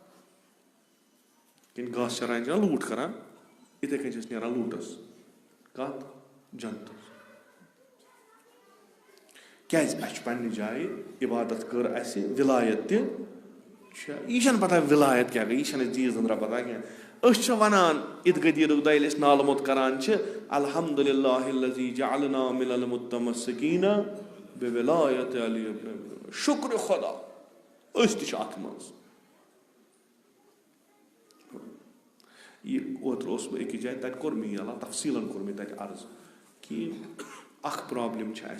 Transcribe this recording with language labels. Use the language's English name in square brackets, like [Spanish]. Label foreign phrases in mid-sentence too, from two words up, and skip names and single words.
[Kashmiri] کِنہٕ گاسہٕ چراین چھِ لوٗٹھ کران یِتھٕے کٔنۍ چھِ أسۍ نیران لوٗٹس کتھ جنتس کیٛازِ اَسہِ چھُ پننہِ جایہِ عبادت کٔر اَسہِ ولایت تہِ چھےٚ یہِ چھنہٕ پتہ ولایت کیٛاہ گٔے یہِ چھنہٕ اَسہِ دیٖژ دٔنٛدرا پتہ کینٛہہ أسۍ چھِ ونان عید غدیٖرُک دۄہ ییٚلہِ أسۍ نالہٕ موٚت کران چھِ [Arabic] الحمدُللہ الذی جعلنا من المتمسکین بولایت علی ابن [Kashmiri] شُکرِ خۄدا أسۍ تہِ چھِ اتھ منٛز یہِ اوترٕ اوسُس بہٕ أکِس جایہِ تتہِ کوٚر مےٚ یہِ اللہ تفصیٖلن کوٚر مےٚ تتہِ عرض کہِ اکھ پرابلِم چھِ